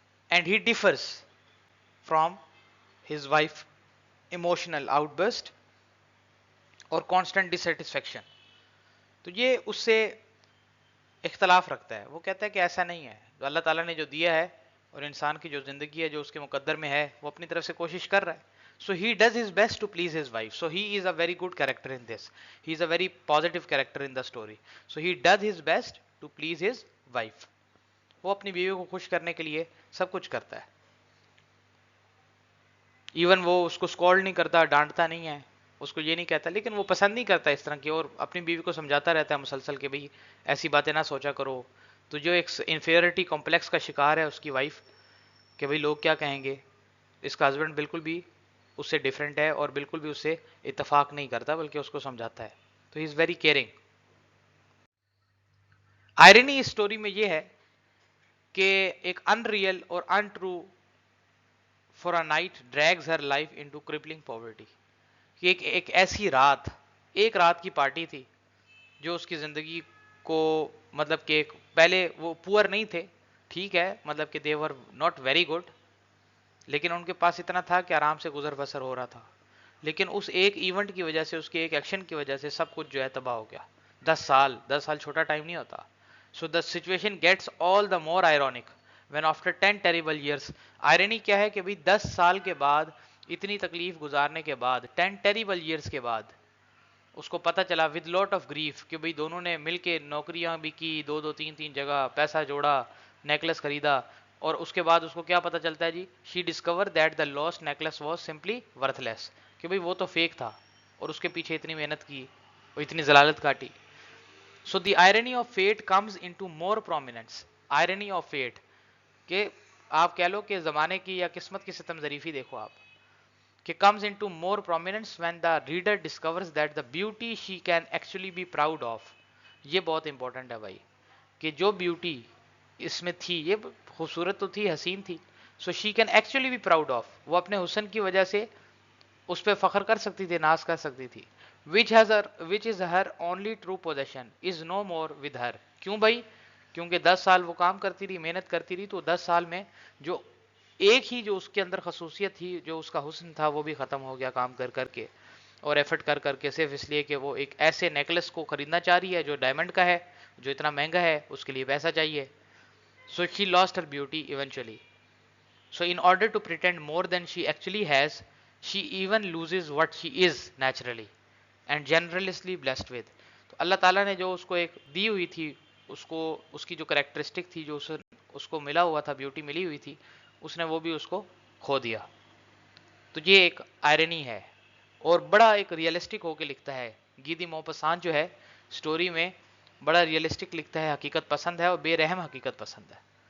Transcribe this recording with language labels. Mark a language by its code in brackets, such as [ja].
[en] And he differs from his wife emotional outburst اور constant dissatisfaction. [ur] تو یہ اس سے اختلاف رکھتا ہے. وہ کہتا ہے کہ ایسا نہیں ہے, جو اللہ تعالیٰ نے جو دیا ہے اور انسان کی جو زندگی ہے جو اس کے مقدر میں ہے وہ اپنی طرف سے کوشش کر رہا ہے. [en] So he does his best to please his wife. So he is a very good character in this. He is a very positive character in the story. So he does his best to please his wife. [ur] وہ اپنی بیوی کو خوش کرنے کے لیے سب کچھ کرتا ہے. ایون وہ اس کو اسکالڈ نہیں کرتا, ڈانٹتا نہیں ہے, اس کو یہ نہیں کہتا, لیکن وہ پسند نہیں کرتا اس طرح کی, اور اپنی بیوی کو سمجھاتا رہتا ہے مسلسل کہ بھئی ایسی باتیں نہ سوچا کرو. تو جو ایک انفیریٹی کمپلیکس کا شکار ہے اس کی وائف کہ بھئی لوگ کیا کہیں گے, اس کا ہسبینڈ بالکل بھی اس سے ڈیفرنٹ ہے اور بالکل بھی اس سے اتفاق نہیں کرتا بلکہ اس کو سمجھاتا ہے. تو [en] He is very caring. [ur] Irony اس story میں یہ ہے کہ ایک [en] Unreal اور untrue for a night drags her life into crippling poverty. [ur] ایک ایسی رات, ایک رات کی پارٹی تھی جو اس کی زندگی کو مطلب کہ پہلے وہ پور نہیں تھے, ٹھیک ہے, مطلب کہ [en] they were not very good, [ur] لیکن ان کے پاس اتنا تھا کہ آرام سے گزر بسر ہو رہا تھا. لیکن اس ایک ایونٹ کی وجہ سے, اس کے ایک ایکشن کی وجہ سے سب کچھ جو ہے تباہ ہو گیا. 10 سال چھوٹا ٹائم نہیں ہوتا. [en] So the situation gets all the more ironic when after 10 terrible years. [ur] Irony کیا ہے کہ بھئی 10 سال کے بعد, اتنی تکلیف گزارنے کے بعد, 10 ٹیریبل ایئرس کے بعد اس کو پتہ چلا [en] with lot of grief [ur] کہ بھئی دونوں نے مل کے نوکریاں بھی کی، دو دو تین تین جگہ پیسہ جوڑا، نیکلس خریدا، اور اس کے بعد اس کو کیا پتہ چلتا ہے جی، [en] she discover that the last necklace was simply worthless, [ur] کہ بھئی وہ تو فیک تھا اور اس کے پیچھے اتنی محنت کی اور اتنی ضلالت کاٹی. [en] So the irony of fate comes into more prominence. [ur] Irony of fat کہ آپ کہہ لو کہ زمانے کی یا قسمت کی ستم ظریفی دیکھو آپ، کہ [en] comes into more prominence when the reader discovers that the beauty she can actually be proud of. [ur] یہ بہت امپورٹنٹ ہے بھائی، کہ جو بیوٹی اس میں تھی یہ خوبصورت تو تھی، حسین تھی، [en] so she can actually be proud of, [ur] وہ اپنے حسن کی وجہ سے اس پہ فخر کر سکتی تھی، ناز کر سکتی تھی. [en] which is her only true possession is no more with her. [ur] کیوں بھائی؟ کیونکہ 10 سال وہ کام کرتی رہی، محنت کرتی رہی، تو 10 سال میں جو ایک ہی جو اس کے اندر خصوصیت تھی، جو اس کا حسن تھا، وہ بھی ختم ہو گیا کام کر کر کے اور ایفرٹ کر کر کے، صرف اس لیے کہ وہ ایک ایسے نیکلس کو خریدنا چاہ رہی ہے جو ڈائمنڈ کا ہے، جو اتنا مہنگا ہے، اس کے لیے پیسہ چاہیے. [en] So she lost her beauty eventually. So in order to pretend more than she actually has, she even loses what she is naturally and generously blessed with. [ur] تو اللہ تعالیٰ نے جو اس کو ایک دی ہوئی تھی، اس کو اس کی جو کریکٹرسٹک تھی، جو اس کو ملا ہوا تھا، بیوٹی ملی ہوئی تھی، اس نے وہ بھی اس کو کھو دیا. تو یہ ایک آئرنی ہے اور بڑا ایک ریئلسٹک ہو کے لکھتا ہے. گیدی موپسان جو ہے سٹوری میں بڑا ریئلسٹک لکھتا ہے، حقیقت پسند ہے اور بے رحم حقیقت پسند ہے.